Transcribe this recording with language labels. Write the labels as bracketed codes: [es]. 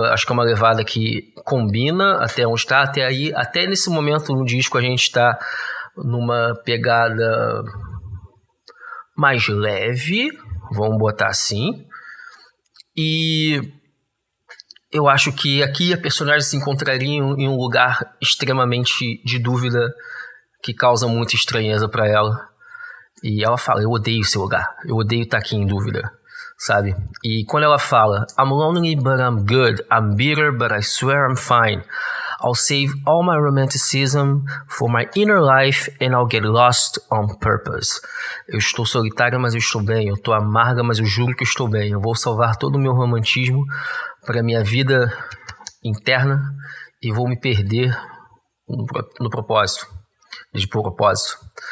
[pt] Acho que é uma levada que combina até onde está, até aí, até nesse momento no disco a gente está numa pegada mais leve, vamos botar assim, e eu acho que aqui a personagem se encontraria em um lugar extremamente de dúvida que causa muita estranheza para ela. E ela fala, eu odeio esse lugar, eu odeio estar aqui em dúvida, sabe? E quando ela fala, [en] I'm lonely but I'm good, I'm bitter but I swear I'm fine, I'll save all my romanticism for my inner life and I'll get lost on purpose. [pt] Eu estou solitária, mas eu estou bem, eu estou amarga, mas eu juro que eu estou bem, eu vou salvar todo o meu romantismo para minha vida interna e vou me perder no propósito, de propósito.